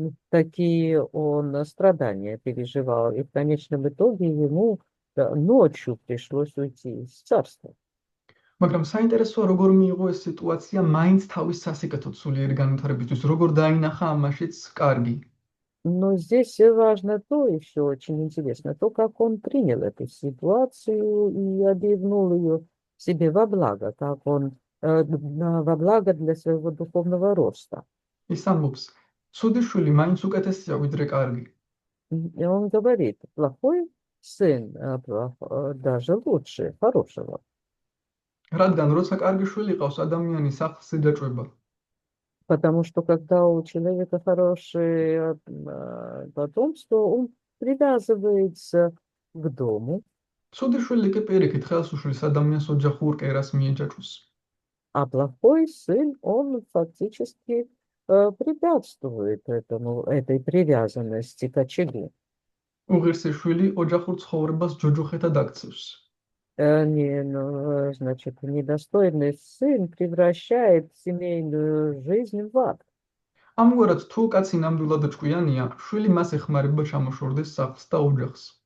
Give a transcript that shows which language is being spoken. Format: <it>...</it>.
<ru>Такие он страдания переживал. И в конечном итоге ему ночью пришлось уйти из царства.</ru> <ka>მაგრამ საინტერესოა როგორ მიიღო ეს სიტუაცია მაინც თავის სასიკეთოდ სულიერი განვითარებისთვის, როგორ დაინახა ამაშიც კარგი.</ka> <ru>Но здесь важно то, еще очень интересно, то, как он принял эту ситуацию и обернул ее себе во благо, как он во благо для своего духовного роста.</ru> <ka>ის ამბობს, ცუდი შვილი მაინც უკეთესია ვიდრე კარგი.</ka> <ru>И он говорит, плохой сын даже лучше хорошего.</ru> <ka>რადგან როცა კარგი შვილი ყავს, ადამიანი სახლს იჯაჭვება.</ka> <ru>Потому что когда у человека хорошее потомство, он привязывается к дому,</ru> <ka>ცუდი შვილი კი პირიქით ხელს უშლის ადამიანს ოჯახურ კერას მიეჯაჭვს.</ka> <ru>а плохой сын, он фактически препятствует этой привязанности к очагу.</ru> <ka>უღირსი შვილი ოჯახურ ცხოვრებას ჯოჯოხეთად აქცევს.</ka> <ru>Значит, недостойный сын превращает семейную жизнь в ад.</ru> <ka>ამგვარად, თუ კაცი ნამდვილად ჭკვიანია, შვილი მას ეხმარება ჩამოშორდეს სახლს და ოჯახს.</ka>